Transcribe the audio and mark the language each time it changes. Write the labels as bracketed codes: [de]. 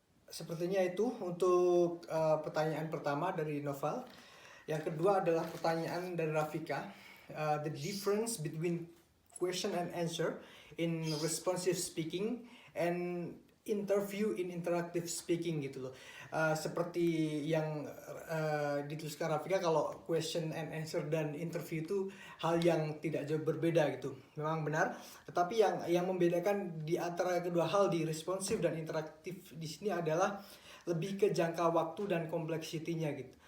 [id] Sepertinya itu untuk pertanyaan pertama dari Noval. Yang kedua adalah pertanyaan dari Rafika. [en] The difference between question and answer in responsive speaking and interview in interactive speaking [id] gitu loh. Seperti yang dituliskan Rafika, kalau question and answer dan interview itu hal yang tidak jauh berbeda gitu. Memang benar, tetapi yang membedakan di antara kedua hal di responsif dan interaktif di sini adalah lebih ke jangka waktu dan kompleksitinya gitu.